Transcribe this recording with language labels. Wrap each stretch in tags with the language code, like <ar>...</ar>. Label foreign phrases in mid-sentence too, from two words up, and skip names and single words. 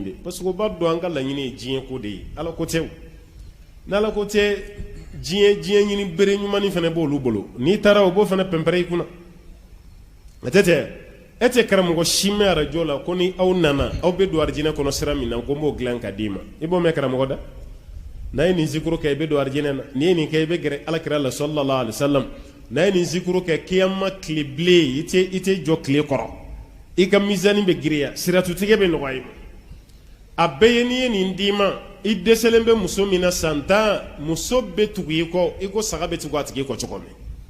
<bm>de</bm> <fr>parce que</fr> <bm>o b'a dɔn an ka laɲini ye diɲɛ ko de ye ala ko tɛ o n'ala ko tɛ diɲɛ ɲini bere ɲumanni fana b'olu bolo n'i taara o b'o fana pɛnpɛrɛ i kunna a tɛ tɛ e tɛ karamɔgɔ si mɛn radio la ko ni aw nana aw bɛ don arijinɛ kɔnɔ sira min na ko n b'o dilan ka d'i ma i b'o mɛn karamɔgɔ da n'a ye nin zikuru kɛ i bɛ don arijinɛ na n'i ye nin kɛ i bɛ gɛrɛ alakira la</bm> <ar>صلى الله عليه وسلم</ar> <bm>n'a ye nin zikuru kɛ kiyama tile bilen i tɛ jɔ tile kɔrɔ i ka mizani bɛ giriya siratutigɛ bɛ nɔgɔya i ma a bɛɛ ye n'i ye nin d'i ma i dɛsɛlen bɛ muso min na san 10 muso bɛ tugu i kɔ i ko saga bɛ tugu a tigi kɔ cogo min</bm>